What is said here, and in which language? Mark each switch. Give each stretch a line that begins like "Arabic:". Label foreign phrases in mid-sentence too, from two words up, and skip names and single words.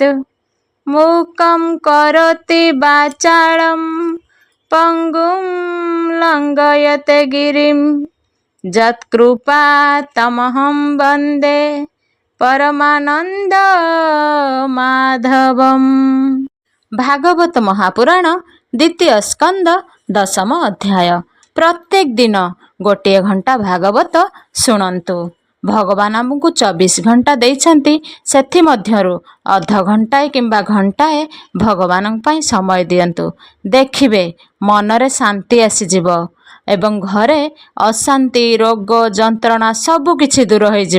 Sanskrit: मूकं करोति वाचालं पंगुं लंघयते गिरिं यत्कृपा तमहं वन्दे परमानंद माधवम। भागवत महापुराण द्वितीय स्कंद दशम अध्याय।
Odia: ପ୍ରତ୍ୟେକ ଦିନ ଗୋଟେ ଘଣ୍ଟା ଭାଗବତ ଶୁଣନ୍ତୁ। ଭଗବାନ ଆମକୁ 24 ଘଣ୍ଟା ଦେଇଛନ୍ତି, ସେଥି ମଧ୍ୟରୁ ଅଧ ଘଣ୍ଟାଏ କିମ୍ବା ଘଣ୍ଟାଏ ଭଗବାନ ପାଇଁ ସମୟ ଦିଅନ୍ତୁ। ଦେଖିବେ ମନରେ ଶାନ୍ତି ଆସିଯିବ ଏବଂ ଘରେ ଅଶାନ୍ତି ରୋଗ ଯନ୍ତ୍ରଣା ସବୁ କିଛି ଦୂର ହୋଇଯିବ।